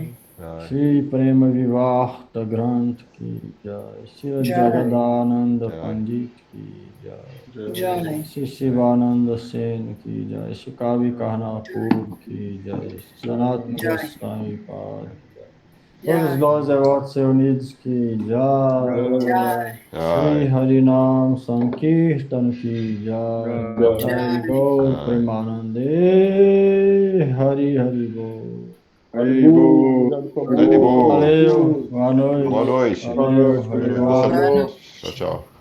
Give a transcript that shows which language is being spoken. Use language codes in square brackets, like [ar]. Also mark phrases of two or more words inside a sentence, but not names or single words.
[hi] Jai. श्री प्रेम विवहत ग्रंथ की जय श्री Jai. Jagadananda Jai. पंडित की जय Jai. श्री शिवानंद सेन की जय श्री कवि कह्नपुर की जय सनातन Jai. गोस्वामी पाद Todos Jai. [pt] nós devotos reunidos [hi] की जय Jai. Shri Jai. हरिनाम संकीर्तन की जय जय गौर Jai. प्रेमानंदे हरि हरि बोल Haribo. Haribo. [pt] Valeu, boa noite. Boa noite. Valeu, [hi] हरि बोल. [pt] Boa noite. Tchau, tchau.